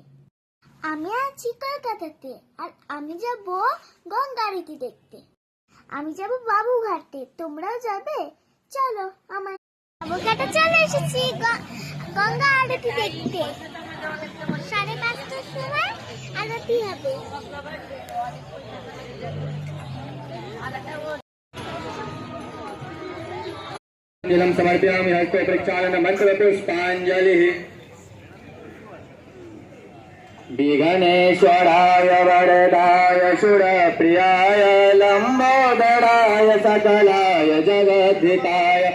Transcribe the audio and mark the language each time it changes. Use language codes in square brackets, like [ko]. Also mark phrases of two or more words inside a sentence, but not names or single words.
[bn] আমি আছি কলকাতাতে, আর আমি যাব গঙ্গা আরতি দেখতে। আমি যাব বাবুঘাটে, তোমরাও যাবে? চলো আমার বাবুঘাটে চলে এসেছি গঙ্গা আরতি দেখতে। 5:30টার সময় আরতি হবে। [sa] जलम समर्पयामि हस्ते प्रक्षालन मंत्र पुष्पांजलिः विघ्नेश्वराय वरदाय सुरप्रियाय लंबोदराय सकलाय जगद्धिताय